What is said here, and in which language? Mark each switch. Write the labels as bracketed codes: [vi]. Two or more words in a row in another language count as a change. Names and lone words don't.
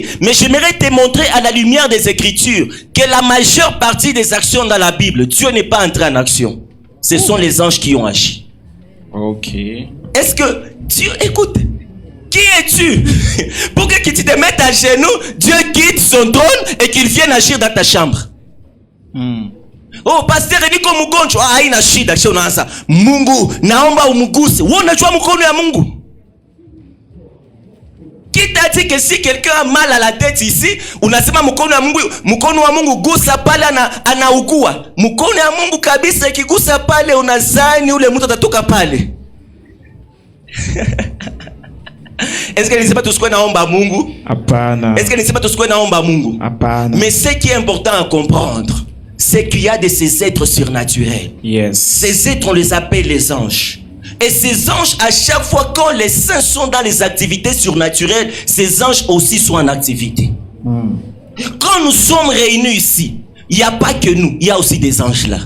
[fr] Mais j'aimerais te montrer à la lumière des Écritures que la majeure partie des actions dans la Bible, Dieu n'est pas entré en action. Ce sont les anges qui ont agi. Ok. Est-ce que Dieu, écoute, qui es-tu pour que tu te mettes à genoux, Dieu quitte son trône et qu'il vienne agir dans ta chambre? [sw] Oh, pasteur niko mgonjwa. Haina shida, kisha unaanza Mungu naomba umguse. Wewe unajua mkono ya Mungu? [fr] Qui t'a dit que si quelqu'un a mal à la tête ici, [sw] unasema mkono wa Mungu gusa pale anaugua. Mkono ya Mungu kabisa ikigusa pale unazani ule mtu atatoka pale. [fr] Est-ce que [sw] nisema tusikwe naomba Mungu? Hapana. [fr] Est-ce que [sw] nisema tusikwe naomba Mungu? Hapana. [fr] Mais ce qui est important à comprendre, c'est qu'il y a de ces êtres surnaturels. Yes. Ces êtres, on les appelle les anges. Et ces anges, à chaque fois quand les saints sont dans les activités surnaturelles, ces anges aussi sont en activité. Quand nous sommes réunis ici, il n'y a pas que nous, il y a aussi des anges là.